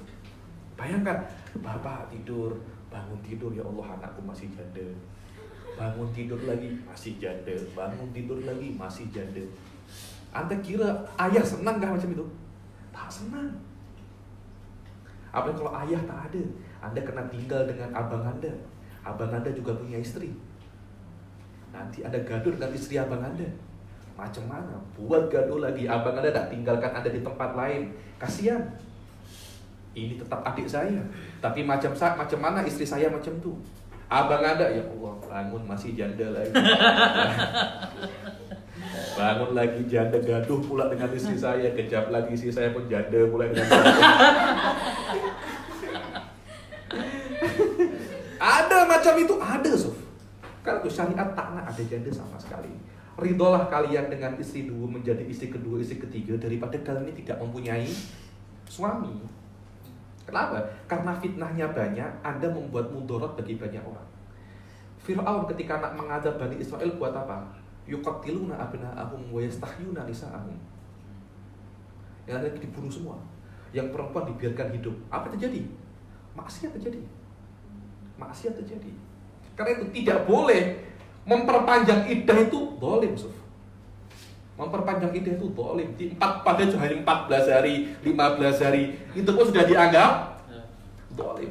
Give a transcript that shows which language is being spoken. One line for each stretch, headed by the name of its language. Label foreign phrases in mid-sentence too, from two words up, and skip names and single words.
Malay: Bayangkan, bapak tidur, bangun tidur,
Arabic: ya Allah
Malay: anakku masih janda. Bangun tidur lagi masih janda, bangun tidur lagi masih janda. Anda kira ayah senang gak macam itu? Tak senang. Apalagi kalau ayah tak ada, Anda kena tinggal dengan abang Anda. Abang Anda juga punya istri. Nanti ada gaduh dengan istri abang Anda. Macam mana? Buat gaduh lagi, abang Anda tak tinggalkan Anda di tempat lain. Kasihan. Ini tetap adik saya, tapi macam mana istri saya macam tu. Abang Anda,
Arabic: ya Allah,
Malay: bangun masih janda lagi. Bangun lagi janda, gaduh pula dengan istri saya. Kejap lagi istri saya pun janda pula dengan saya. Ada macam itu, ada Sof. Kalau syariat tak nak ada janda sama sekali. Ridolah kalian dengan istri dua menjadi istri kedua, istri ketiga, daripada kalian ini tidak mempunyai suami. Kenapa? Karena fitnahnya banyak, Anda membuat mudarat bagi banyak orang. Fir'aun ketika nak mengadab Bani Israel buat apa?
Arabic: Yuqatiluna abna'ahum wa yastahyuna nisa'ahum.
Malay: Yang ada dibunuh semua. Yang perempuan dibiarkan hidup. Apa terjadi? Maksiat terjadi. Karena itu tidak boleh memperpanjang iddah itu zalim, Sof. Memperpanjang iddah itu zalim. Pada hanya 14 hari, 15 hari, itu pun sudah dianggap zalim.